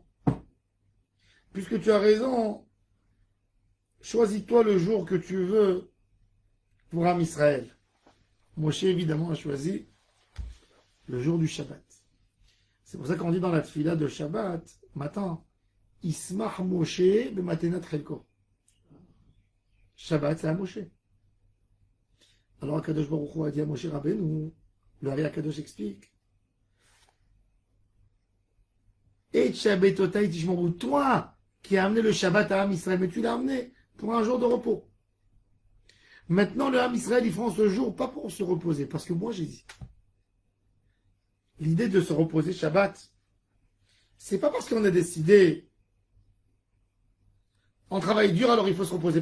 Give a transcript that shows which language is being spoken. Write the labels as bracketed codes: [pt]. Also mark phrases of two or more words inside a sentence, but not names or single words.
[fr] Puisque tu as raison, choisis-toi le jour que tu veux pour [he] עם ישראל. [fr] Moshe, évidemment, a choisi le jour du Shabbat. C'est pour ça qu'on dit dans la tfila de Shabbat, matin, [he] ישמח משה במתנת חלקו. [fr] Shabbat, c'est à Moshe. Alors, [he] הקדוש ברוך הוא [fr] a dit à Moshe Rabbeinu, le [he] האר"י הקדוש [fr] explique, [he] ואת שבתותי תשמרו, [fr] toi qui as amené le Shabbat à [he] עם ישראל, [fr] mais tu l'as amené pour un jour de repos. Maintenant, le [he] עם ישראל, [fr] ils font ce jour pas pour se reposer, parce que moi j'ai dit, l'idée de se reposer Shabbat, c'est pas parce qu'on a décidé, on travaille dur, alors il faut se reposer.